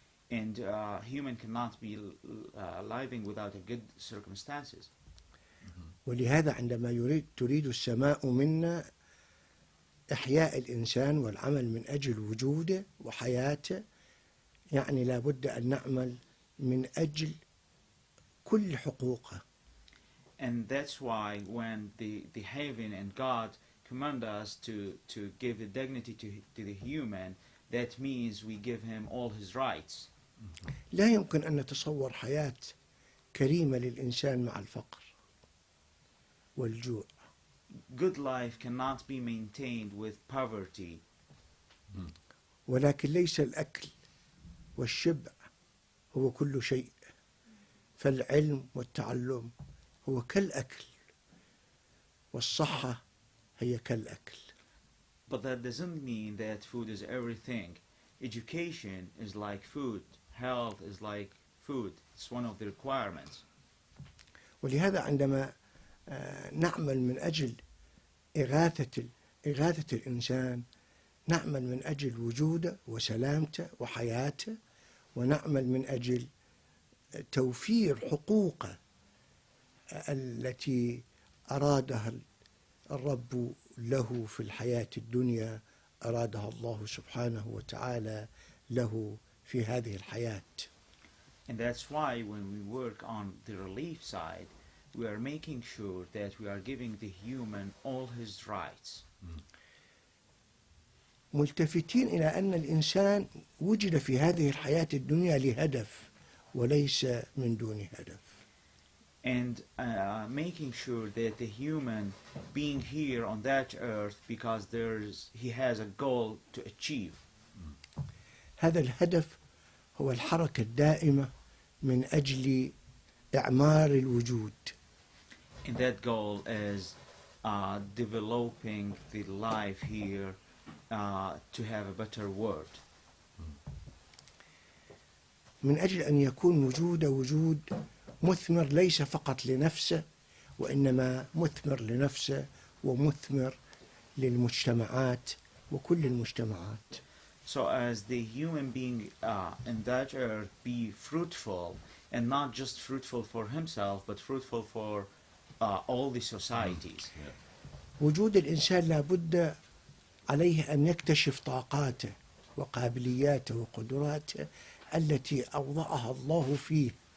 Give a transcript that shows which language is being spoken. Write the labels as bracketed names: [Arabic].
[English] And human cannot be living without a good circumstances. [Arabic] ولهذا عندما تريد السماء منا إحياء الإنسان والعمل من أجل وجوده وحياته، يعني لا بد أن نعمل من أجل كل حقوقه. [English] And that's why when the heaven and God command us to give the dignity to the human, that means we give him all his rights. [Arabic] لا يمكن أن نتصور حياة كريمة للإنسان مع الفقر والجوع. [English] Good life cannot be maintained with poverty. [Arabic] ولكن ليس الأكل والشبع هو كل شيء، فالعلم والتعلم هو كالأكل والصحة هي كالأكل. [English] But that doesn't mean that food is everything. Education is like food. Health is like food. It's one of the requirements. [Arabic] ولهذا عندما نعمل من أجل إغاثة الإنسان، نعمل من أجل وجوده وسلامته وحياته، ونعمل من أجل توفير حقوقه التي أرادها الرب له في الحياة الدنيا، أرادها الله سبحانه وتعالى له في هذه الحياة. [English] And that's why when we work on the relief side, we are making sure that we are giving the human all his rights. [Arabic] ملتفتين إلى أن الإنسان وجد في هذه الحياة الدنيا لهدف وليس من دون هدف. [English] And making sure that the human being here on that earth because he has a goal to achieve. [Arabic] هذا الهدف هو الحركة الدائمة من أجل إعمار الوجود. [English] And that goal is developing the life here to have a better world. [Arabic] من أجل أن يكون وجوده وجود مثمر ليس فقط لنفسه، وإنما مثمر لنفسه ومثمر للمجتمعات وكل المجتمعات. [English] So as the human being in that earth be fruitful, and not just fruitful for himself, but fruitful for all the societies. [Arabic] وجود الإنسان لابد عليه أن يكتشف طاقاته وقابلياته وقدراته التي أوضعها الله فيه.